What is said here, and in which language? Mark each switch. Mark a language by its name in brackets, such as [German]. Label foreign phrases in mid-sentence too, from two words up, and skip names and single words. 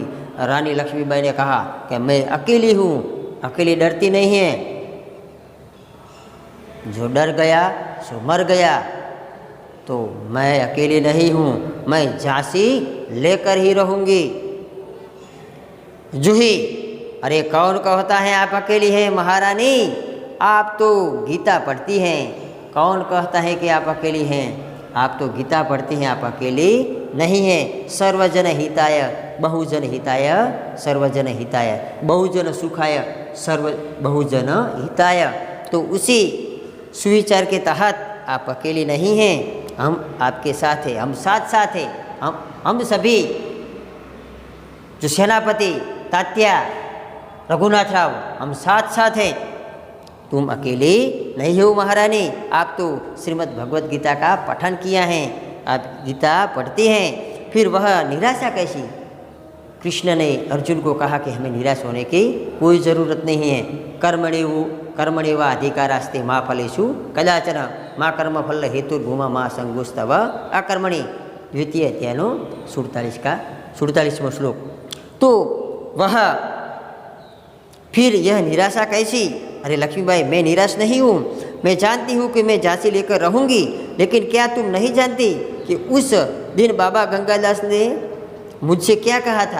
[Hindi] रानी लक्ष्मीबाई ने कहा कि मैं अकेली हूँ, अकेली डरती नहीं है, जो डर गया सो मर गया, तो मैं अकेली नहीं हूँ, मैं झांसी लेकर ही रहूँगी। जूही, अरे कौन कहता है आप अकेली हैं महारानी, आप तो गीता पढ़ती हैं, कौन कहता है कि आप अकेली हैं, आप तो गीता पढ़ती हैं, आप अकेली नहीं हैं। [Sanskrit] सर्वजन हिताय बहुजन हिताय सर्वजन हिताय, बहुजन सुखाय बहुजन हिताय। [Hindi] तो उसी सुविचार के तहत आप अकेली नहीं हैं, हम आपके साथ हैं, हम साथ साथ हैं, हम सभी, जो सेनापति तात्या रघुनाथ राव, हम साथ साथ हैं, तुम अकेले नहीं हो महारानी। आप तो श्रीमद् भगवत गीता का पठन किया है, आप गीता पढ़ते हैं, फिर वह निराशा कैसी। कृष्ण ने अर्जुन को कहा कि हमें निराश होने की कोई ज़रूरत नहीं है। [Sanskrit] कर्मणेव अधिकारास्ते माँ फलेषु कदाचन माँ कर्म फल हेतु भूमा माँ संगोस्तव अकर्मणि, [Hindi] द्वितीय अध्यायनो 47वां श्लोक। तो वह फिर यह निराशा कैसी। अरे लक्ष्मीबाई, मैं निराश नहीं हूँ, मैं जानती हूँ कि मैं झांसी लेकर रहूँगी, लेकिन क्या तुम नहीं जानती कि उस दिन बाबा गंगादास ने मुझसे क्या कहा था।